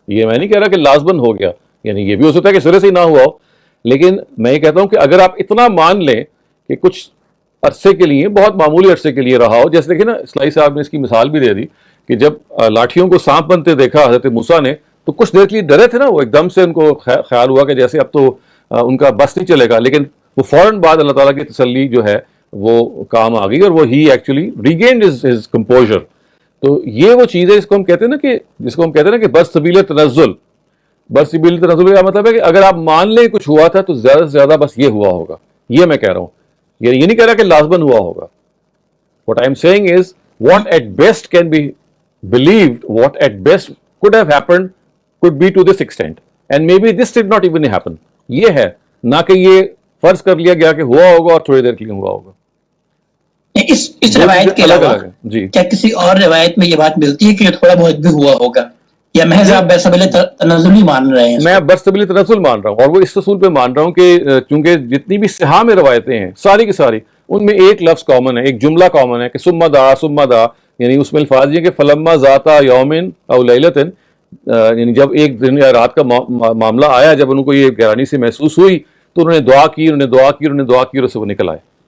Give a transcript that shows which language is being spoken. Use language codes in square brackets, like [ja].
[ur] یہ میں نہیں کہہ رہا کہ لازماً ہو گیا، یعنی یہ بھی ہو سکتا ہے کہ سرے سے ہی نہ ہوا ہو، لیکن میں یہ کہتا ہوں کہ اگر آپ اتنا مان لیں کہ کچھ عرصے کے لیے، بہت معمولی عرصے کے لیے رہا ہو، جیسے دیکھیں نا اسلائی صاحب نے اس کی مثال بھی دے دی کہ جب لاٹھیوں کو سانپ بنتے دیکھا حضرت موسیٰ نے تو کچھ دیر کے لیے ڈرے تھے نا، وہ ایک دم سے ان کو خیال ہوا کہ جیسے اب تو ان کا بس نہیں چلے گا، لیکن وہ فوراً بعد اللہ تعالیٰ کی تسلی جو ہے وہ کام آ گئی اور وہ ہی [en] Actually regained his composure. [ur] تو یہ وہ چیز ہے جس کو ہم کہتے ہیں نا کہ برسبیل تنزل. برسبیل تنزل کا مطلب ہے کہ اگر آپ مان لیں کچھ ہوا تھا تو زیادہ سے زیادہ بس یہ ہوا ہوگا، یہ میں کہہ رہا ہوں. یہ نہیں کہہ رہا کہ لازماً ہوا ہوگا. [en] What I am saying is what at best can be believed, what at best could have happened could be to this extent, and maybe this did not even happen. [ur] یہ ہے نہ کہ یہ فرض کر لیا گیا کہ ہوا ہوگا اور تھوڑی دیر کے لیے ہوا ہوگا. اس روایت کے علاوہ کیا کسی اور روایت میں یہ بات ملتی ہے کہ تھوڑا بہت بھی ہوا ہوگا، یا محض آپ برسبیل تنزل ہی مان رہے ہیں؟ میں برسبیل تنزل مان رہا ہوں، اور وہ اس اصول پہ مان رہا ہوں کہ چونکہ جتنی بھی صحاح میں روایتیں ہیں ساری کی ساری ان میں ایک لفظ کامن ہے، ایک جملہ کامن ہے کہ [ar] ثم دعا، [ur] یعنی اس میں الفاظ یہ کہ [ar] فلما ذاتا یومن او لیلتن، [ur] یعنی جب ایک دن یا رات کا معاملہ آیا، جب ان کو یہ گہرانی سے محسوس ہوئی تو انہوں نے دعا کی اور اسے وہ نکل آئے.